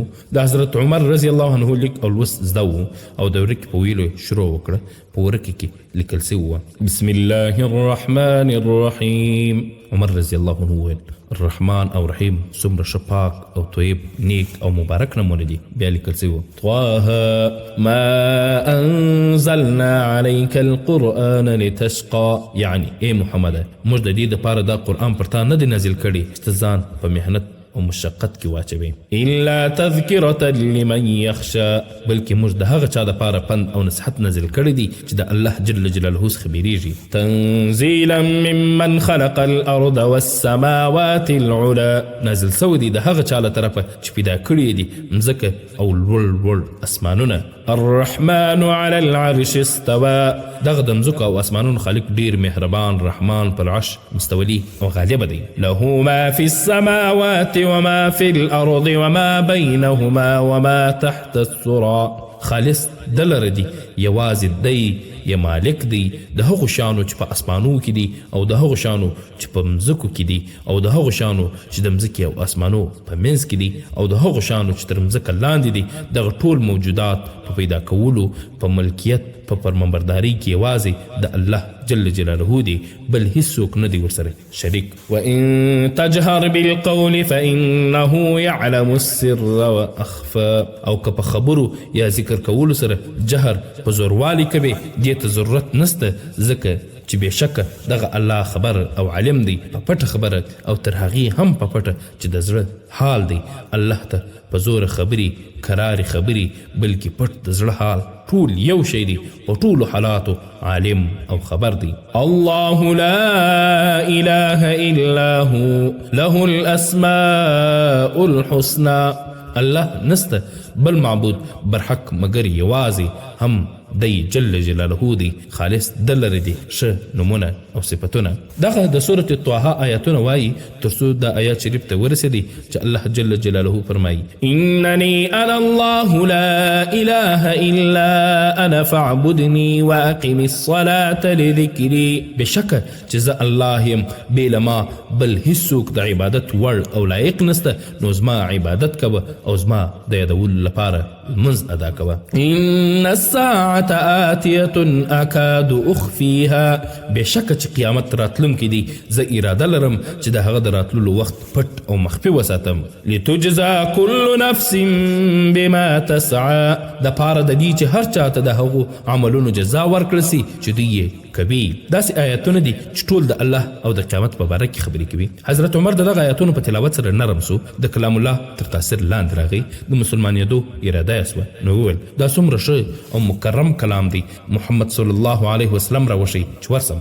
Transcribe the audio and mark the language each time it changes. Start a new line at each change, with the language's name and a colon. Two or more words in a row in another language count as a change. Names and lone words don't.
Pashto: د حضرت عمر
Arabic: رضی الله عنه
Pashto: لیک او لوست زده و او د ورکې په ویلو شروع وکړه. په ورکې کې لیکل سوی وه
Arabic: بسم الله الرحمن الرحیم.
Pashto: عمر
Arabic: رضی الله عنه
Pashto: وویل الرحمن او رحیم څومره ښه پاک او طیب نیک او مبارک نمونه دي. بیا لیکل سوی
Arabic: طه ما انزلنا عليك القرآن لتشقى،
Pashto: یعنی ای محمد موږ د دې دپاره دا قرآن پر تا نه دی نازل کړی چې ته ځان په محنت او مشقت کې واچوي.
Arabic: الا تذکرة لمن یخشى،
Pashto: بلکې موږ د هغه چا دپاره پند او نصحت نازل کړی دی چې د الله جل جلاله څخه بیریږي.
Arabic: تنزیلا ممن خلق الارض والسماوات العلا،
Pashto: نازل سوی دی د هغه چا له طرفه چې پیدا کړي دي مځکه او لوړ لوړ اسمانونه.
Arabic: الرحمن على العرش استوى،
Pashto: دغه د مځکو او اسمانونو خالق ډیر مهربان رحمان پر عرش مستولی او غالب دی.
Arabic: له ما في السماوات وما في الارض وما بينهما وما تحت الثرى،
Pashto: خالص دلر دی یوازې دی یا مالک دی د هغو شانو چې په اسمانو کې دي او د هغو شانو چې په مځکو کې دي او د هغو شانو چې د مځکې او اسمانو په منځ کې دي او د هغو شانو چې تر مځکه لاندې دي. دغه ټول موجودات په پیدا کولو په ملکیت په فرمانبردارۍ کې یوازې د الله
Arabic: جل جلاله
Pashto: دی، بل هیڅوک نه دی ورسره شریک.
Arabic: وان تجهر بالقول فانه يعلم السر واخفى،
Pashto: او که په خبرو یا ذکر کولو سره جهر په زوروالي کوي دې ته ضرورت نسته، ځکه چې بېشکه دغه الله خبر او علم دی په پټه خبره او تر هغې هم په پټه چې د زړه حال دی. الله ته په زوره خبري کراري خبري بلکې پټ د زړه حال ټول یو شی دی په ټولو حالاتو عالم او خبر دی.
Arabic: الله لا اله الا هو له الاسماء الحسنى،
Pashto: الله نسته بل معبود برحق مگر یوازې هم دی
Arabic: جل جلاله
Pashto: دی، خالص دلر دی ښه نمونه او صفتونه. دغه د سورة طه آیاتونه وایي تر څو د آیات شریف ته ورسېدي چې الله
Arabic: جل جلاله
Pashto: فرمایي
Arabic: انني انا الله لا اله الا انا فاعبدني واقم الصلاة لذکري،
Pashto: بشکه چې زه الله یم بې له ما بل هیڅوک د عبادت وړ او لایق نسته، نو زما عبادت کوه او زما د یادولو لپاره لمونځ ادا کوه.
Arabic: ان الساعة آتیة اکاد اخفیها،
Pashto: بشکه چې قیامت راتلونکی دی زه اراده لرم چې د هغه د راتللو وخت پټ او مخفي وساتم.
Arabic: لتجزا كل نفس بما تسعى،
Pashto: د پاره د دې چې هر چاته د هغو عملونو جزا ورکړل سي چې دوی کوي. داسې آیاتونه دي چې ټول د الله او د قیامت په باره کې خبرې کوي. حضرت عمر دغه آیاتونو په تلاوت سره نرم سو، د کلام الله تر تاثیر لاندې راغی، د مسلمانېدو اراده یې سوه. نو وویل دا څومره ښه او مکرم کلام دی، محمد
Arabic: صلی الله علیه وسلم
Pashto: راوښی چې ورسم.